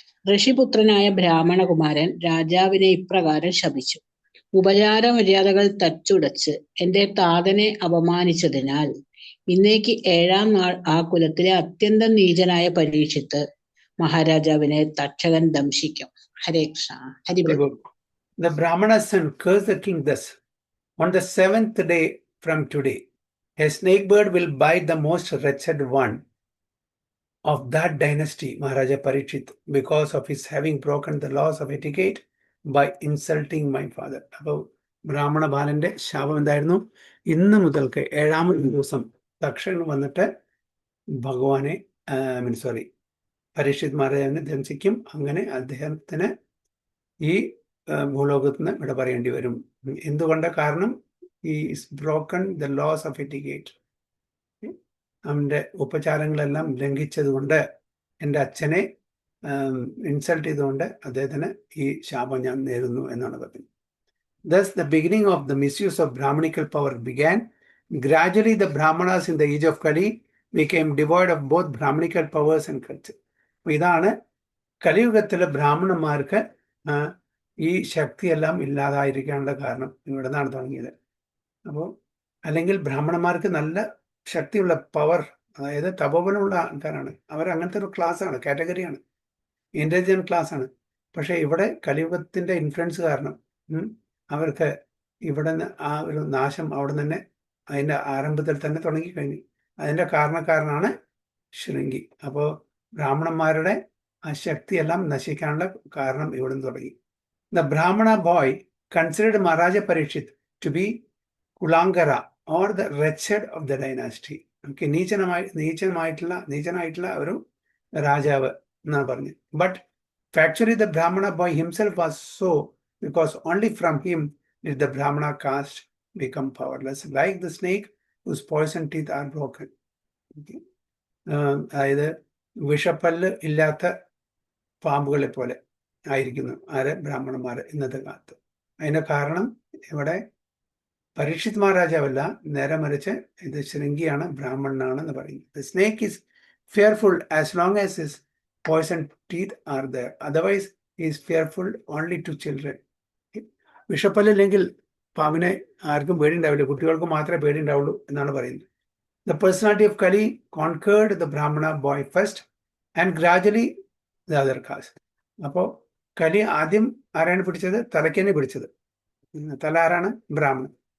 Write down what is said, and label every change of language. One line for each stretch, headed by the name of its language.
Malayalam: ഋഷിപുത്രനായ ബ്രാഹ്മണകുമാരൻ രാജാവിനെ ഇപ്രകാരം ശപിച്ചു: ഉപചാര മര്യാദകൾ തച്ചുടച്ച് എന്റെ താതനെ അപമാനിച്ചതിനാൽ ഇന്നേക്ക് 7-ാം നാൾ ആ കുലത്തിലെ അത്യന്തം നീചനായ പരീക്ഷിത്ത് മഹാരാജാവിനെ തക്ഷകൻ ദംശിക്കും. ഹരേ Krishna. ഹരിബോൾ.
English: The Brahmana's son cursed the king thus: on the 7th day from today, a snake bird will bite the most wretched one of that dynasty, Maharaja Parikshit, because of his having broken the laws of etiquette by insulting my father.
Malayalam: അപ്പോൾ ബ്രാഹ്മണ ബാലന്റെ ശാപം എന്തായിരുന്നു? ഇന്ന് മുതൽക്ക് 7-ാമത്തെ ദിവസം തക്ഷകൻ വന്നിട്ട് ഭഗവാനെ പരീക്ഷിത് മഹാരാജാവിനെ ദംശിക്കും. അങ്ങനെ അദ്ദേഹത്തിന് ഈ ഭൂലോകത്ത് നിന്ന് ഇവിടെ പറയേണ്ടി വരും. എന്തുകൊണ്ട്? കാരണം ഈ
English: broken the laws of etiquette,
Malayalam: അവൻ്റെ ഉപചാരങ്ങളെല്ലാം ലംഘിച്ചതുകൊണ്ട്, എൻ്റെ അച്ഛനെ ഇൻസൾട്ട് ചെയ്തുകൊണ്ട് അദ്ദേഹത്തിന് ഈ ശാപം ഞാൻ നേരുന്നു എന്നാണ് പറയുന്നത്.
English: Thus the beginning of the misuse of Brahmanical power began. Gradually the Brahmanas in the age of Kali became devoid of both Brahmanical powers and culture.
Malayalam: ഇതാണ് കലിയുഗത്തിലെ ബ്രാഹ്മണന്മാർക്ക് ഈ ശക്തിയെല്ലാം ഇല്ലാതായിരിക്കാനുള്ള കാരണം ഇവിടെ നിന്നാണ് തുടങ്ങിയത്. അപ്പോൾ അല്ലെങ്കിൽ ബ്രാഹ്മണന്മാർക്ക് നല്ല ശക്തിയുള്ള പവർ, അതായത് തപോബലമുള്ള ആൾക്കാരാണ് അവർ. അങ്ങനത്തെ ഒരു ക്ലാസ്സാണ്, കാറ്റഗറിയാണ്, ഇന്റലിജന്റ് ക്ലാസ് ആണ്. പക്ഷെ ഇവിടെ കലിയുഗത്തിന്റെ ഇൻഫ്ലുവൻസ് കാരണം അവർക്ക് ഇവിടെ നിന്ന് ആ ഒരു നാശം അവിടെ തന്നെ അതിൻ്റെ ആരംഭത്തിൽ തന്നെ തുടങ്ങിക്കഴിഞ്ഞു. അതിൻ്റെ കാരണക്കാരനാണ് ശൃംഗി. അപ്പോൾ ബ്രാഹ്മണന്മാരുടെ ആ ശക്തിയെല്ലാം നശിക്കാനുള്ള കാരണം ഇവിടെ നിന്ന് തുടങ്ങി.
English: The Brahmana boy considered Maharaja Parikshit to be Kulangara or the wretched of the dynasty.
Malayalam: Okay, നീചനായിട്ടുള്ള ഒരു രാജാവ് എന്നാണ് പറഞ്ഞത്.
English: But factually the Brahmana boy himself was so, because only from him did the Brahmana caste become powerless, like the snake whose poison teeth are broken. Okay.
Malayalam: അതായത് വിഷപ്പല്ല് ഇല്ലാത്ത പാമ്പുകളെ പോലെ ആയിരിക്കുന്നു ആര് ബ്രാഹ്മണന്മാർ ഇന്നത്തെ കാലത്ത്. അതിന്റെ കാരണം ഇവിടെ പരീക്ഷിത് മഹാരാജാവല്ല, നേരെ മറിച്ച് ഇത് ശൃംഗിയാണ്, ബ്രാഹ്മണനാണ് എന്ന് പറയുന്നത്.
English: The snake is fearful as long as his poison teeth are there. Otherwise, he is fearful only to children.
Malayalam: വിഷപ്പല്ലില്ലെങ്കിൽ പാമ്പിനെ ആർക്കും പേടിയുണ്ടാവില്ല, കുട്ടികൾക്ക് മാത്രമേ പേടിയുണ്ടാവുള്ളൂ എന്നാണ് പറയുന്നത്.
English: The personality of Kali conquered the Brahmana boy first and gradually the other caste.
Malayalam: അപ്പോൾ കലി ആദ്യം ആരാണ് പിടിച്ചത്? തലയ്ക്കന്നെ പിടിച്ചത്. തല ആരാണ്? ബ്രാഹ്മണൻ.